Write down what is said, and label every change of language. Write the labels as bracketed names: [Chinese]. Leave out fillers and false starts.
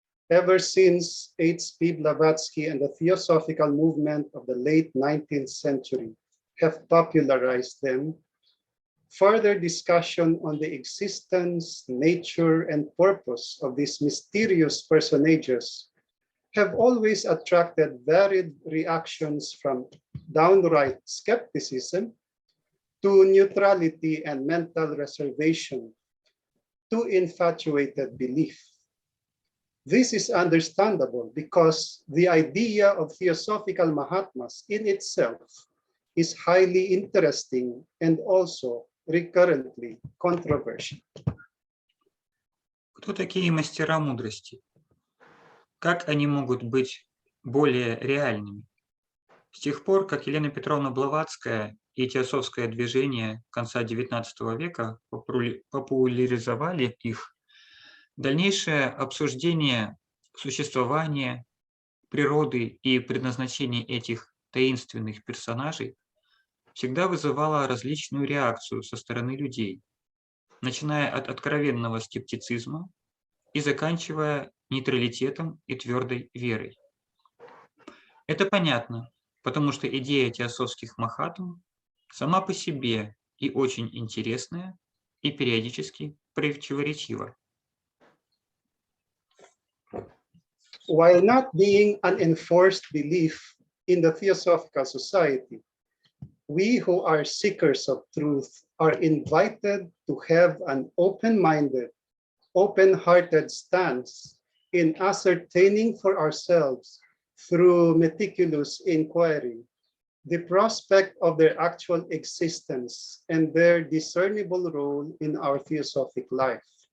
[English] Ever since H.P.Blavatsky and the Theosophical movement of the late 19th century have popularized them, further discussion on the existence, nature, and purpose of these mysterious personages have always attracted varied reactions from downright skepticism to neutrality and mental reservation to infatuated belief. This is understandable because the idea of theosophical Mahatmas in itself is highly interesting and also recurrently controversial. [Russian] Кто такие мастера мудрости? Как они могут быть более реальными? С тех пор, как Елена Петровна Блаватская и Теософское движение конца XIX века популяризовали их, дальнейшее обсуждение существования, природы и предназначения этих таинственных персонажей всегда вызывало различную реакцию со стороны людей, начиная от откровенного скептицизма и заканчивая нейтралитетом и твердой верой. Это понятно, потому что идея теософских махатм сама по себе и очень интересная, и периодически противоречива. [English] While not being an enforced belief in the Theosophical Society, we who are seekers of truth are invited to have an open-minded, open-hearted stance in ascertaining for ourselves through meticulous inquiry the prospect of their actual existence and their discernible role in our theosophic life.